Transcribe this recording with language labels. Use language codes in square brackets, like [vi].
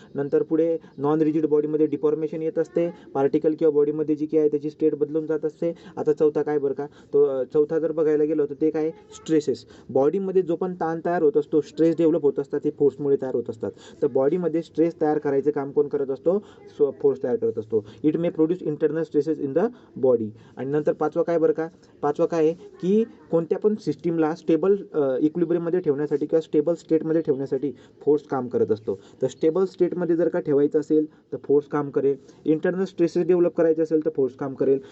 [mr] नंतर पुढे non rigid बॉडीमध्ये डिफॉर्मेशन येत असते. पार्टिकल किंवा बॉडीमध्ये जी काय आहे त्याची स्टेट बदलून जात असते. आता चौथा काय बरं का, तो चौथा जर बघायला गेलो तर ते काय, स्ट्रेसेस. बॉडीमध्ये जो पण ताण तयार होत असतो, स्ट्रेस डेव्हलप होत असतात, ते फोर्समुळे तयार होत असतात. तर बॉडीमध्ये स्ट्रेस तयार करायचं काम कोण करत असतो, फोर्स तयार करत असतो. [en] It may produce internal stresses in the body. [mr] आणि नंतर पाचवा काय बरं का, पाचवा काय आहे की कोणत्या पण सिस्टीमला स्टेबल इक्विलिब्रियममध्ये ठेवण्यासाठी किंवा स्टेबल स्टेटमध्ये ठेवण्यासाठी फोर्स काम करत असतो. तर स्टेबल स्टेटमध्ये जर का ठेवायचं असेल तर फोर्स काम करेल. इंटरनल स्ट्रेसेस डेव्हलप करायचे असेल तर फोर्स काम करेल.